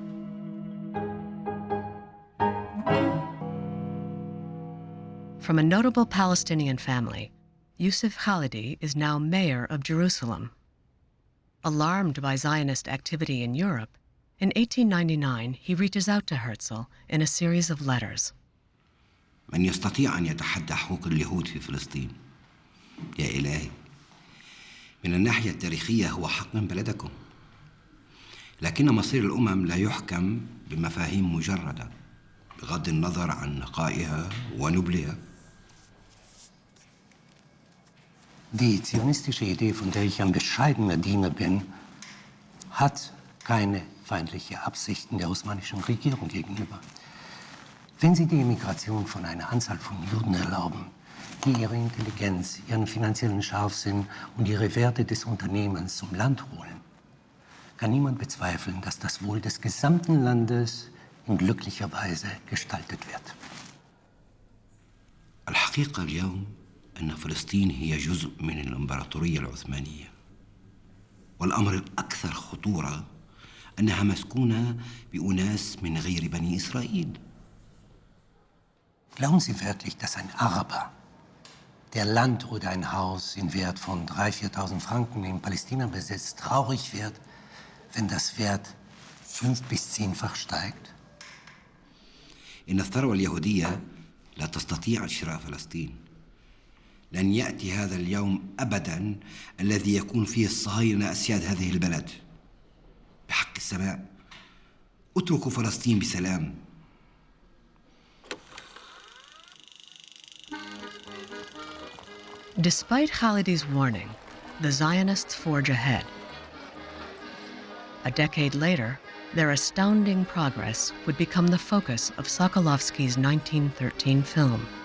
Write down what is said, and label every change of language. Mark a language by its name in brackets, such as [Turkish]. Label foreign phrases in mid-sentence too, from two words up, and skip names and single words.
[English] From a notable Palestinian family, Yusuf Khalidi is now mayor of Jerusalem. Alarmed by Zionist activity in Europe, in 1899 he reaches out to Herzl in a series of letters. [Arabic] من يستطيع أن يتحدى حقوق اليهود في فلسطين؟ يا إلهي، من الناحية التاريخية هو حق من بلدكم، لكن مصير الأمم لا يحكم بمفاهيم مجردة بغض النظر عن نقائها ونبلها. [German] Die zionistische Idee, von der ich ein bescheidener Diener bin, hat keine feindliche Absichten der osmanischen Regierung gegenüber. Wenn Sie die Immigration von einer Anzahl von Juden erlauben, die ihre Intelligenz, ihren finanziellen Scharfsinn und ihre Werte des Unternehmens zum Land holen, kann niemand bezweifeln, dass das Wohl des gesamten Landes in glücklicher Weise gestaltet wird. [Arabic] الحقيقة اليوم أن فلسطين هي جزء من الإمبراطورية العثمانية، والأمر الأكثر خطورة أنها مسكونة بأناس من غير بني إسرائيل. [German] Glauben Sie wirklich, dass ein Araber der Land oder ein Haus in Wert von 3.000, 4.000 Franken in Palästina besitzt, traurig wird, wenn das Wert 5- bis 10-fach steigt? [Arabic] إن الثروة اليهودية لا تستطيع شراء فلسطين. لن يأتي هذا اليوم أبداً الذي يكون فيه الصهاينة أسياد هذه البلد. بحق السماء اتركوا فلسطين بسلام. [English] Despite Khalidi's warning, the Zionists forge ahead. A decade later, their astounding progress would become the focus of Sokolovsky's 1913 film.